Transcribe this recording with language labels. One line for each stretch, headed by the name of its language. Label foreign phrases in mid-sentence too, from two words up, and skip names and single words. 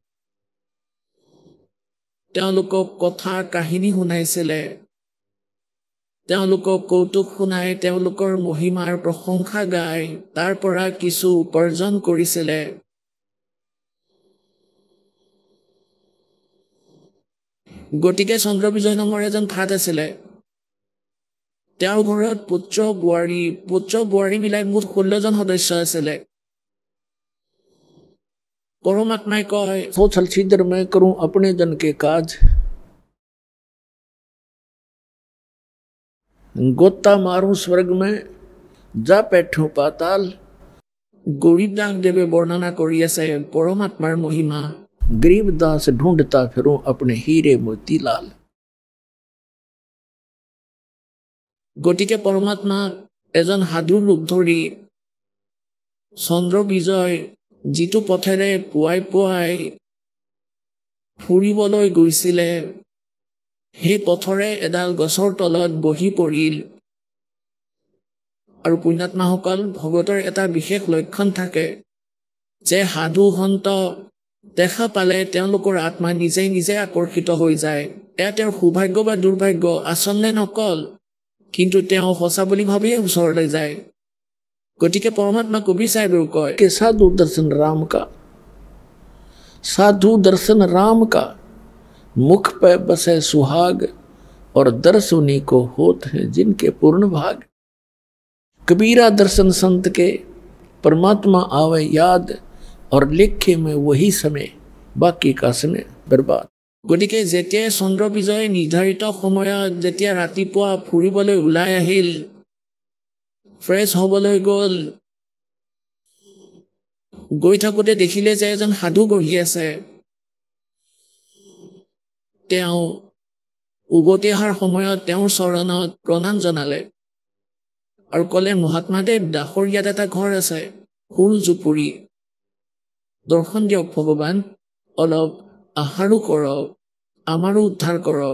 Assamese: তেওঁলোকক কথা কাহিনী শুনাইছিলে তেওঁলোকক কৌতুক শুনাই তেওঁলোকৰ মহিমাৰ প্ৰশংসা গাই তাৰ পৰা কিছু উপাৰ্জন কৰিছিলে গতিকে চন্দ্ৰবিজয় নামৰ এজন ভাত আছিলে তেওঁৰ ঘৰত পুত্ৰ বোৱাৰী মিলাই মুঠ 16 জন সদস্য আছিলে
Hindi: परमात्मा कहे सोचल छिद्र मैं करूं अपने जन के काज गोता मारूं स्वर्ग में जा बैठूं पाताल गरीबदास देवे वर्णना करी আছে परमात्मार महिमा गरीबदास ढूंढता फिरूं अपने हीरे मोतीलाल
Assamese: গতিকে परमात्मा এজন সাধুৰ ৰূপ ধৰি চন্দ্ৰ বিজয় যিটো পথেৰে পুৱাই ফুৰিবলৈ গৈছিলে সেই পথৰে এডাল গছৰ তলত বহি পৰিল আৰু পুণ্যাত্মাসকল ভগতৰ এটা বিশেষ লক্ষণ থাকে যে সাধু সন্ত দেখা পালে তেওঁলোকৰ আত্মা নিজে আকৰ্ষিত হৈ যায় এয়া তেওঁৰ সৌভাগ্য বা দুৰ্ভাগ্য আচলতে নকল কিন্তু তেওঁ সঁচা বুলি ভাবিয়ে ওচৰলৈ যায়
Hindi: गति के परमात्मा को भी साहब कहे कि साधु दर्शन राम का मुख पे बसे सुहाग और दर्श उन्हीं को होत हैं जिनके पूर्ण भाग कबीरा दर्शन संत के परमात्मा आवे याद और लिखे में वही समय बाकी का समय बर्बाद
Assamese: গতিকে যেতিয়া চন্দ্ৰ বিজয় নিৰ্ধাৰিত সময়ত যেতিয়া ৰাতিপুৱা ফুৰিবলৈ ওলাই আহিল ফ্ৰেছ হ'বলৈ গ'ল গৈ থাকোঁতে দেখিলে যে এজন সাধু বহি আছে তেওঁ উভতি অহাৰ সময়ত তেওঁৰ চৰণত প্ৰণাম জনালে আৰু ক'লে মহাত্মাদেৱ দাসৰ ইয়াত এটা ঘৰ আছে ফুল জুপুৰি দৰ্শন দিয়ক ভগৱান, অলপ আহাৰো কৰক, আমাৰো উদ্ধাৰ কৰক।